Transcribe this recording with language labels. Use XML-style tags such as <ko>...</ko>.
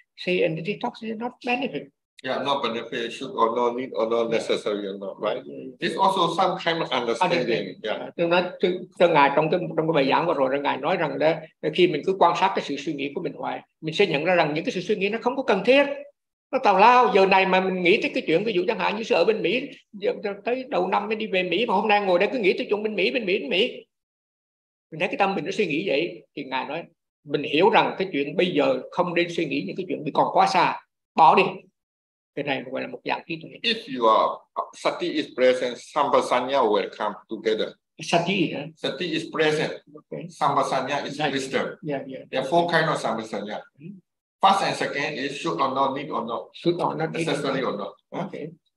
<en>Say, and the talk is not benefit. Yeah, not beneficial or no need or no necessary or not, right? It's also some kind of understanding. Yeah.</en> <vi>Từ ngài trong cái bài giảng vừa rồi, ngài nói rằng là khi mình cứ quan sát cái sự suy nghĩ của mình hoài, mình sẽ nhận ra rằng những cái sự suy nghĩ nó không có cần thiết. Nó tào lao. Giờ này mà mình nghĩ tới cái chuyện ví dụ chẳng hạn như sư ở bên Mỹ, tới đầu năm mới đi về Mỹ mà hôm nay ngồi đây cứ nghĩ tới chuyện bên Mỹ. Mình thấy cái tâm mình nó suy nghĩ vậy, thì ngài nói mình hiểu rằng cái chuyện bây giờ không nên suy nghĩ những cái chuyện bị còn quá xa, bỏ đi. Cái này gọi là một dạng trí tuệ.</vi> <en>If you are sati is present, sampasanya will come together. Sati, huh? Sati is present. Okay. Sampasanya is wisdom. Yeah. There are four kind of sampasanya. First and second is should or not need or not. Should or not necessary or not. Okay.</en>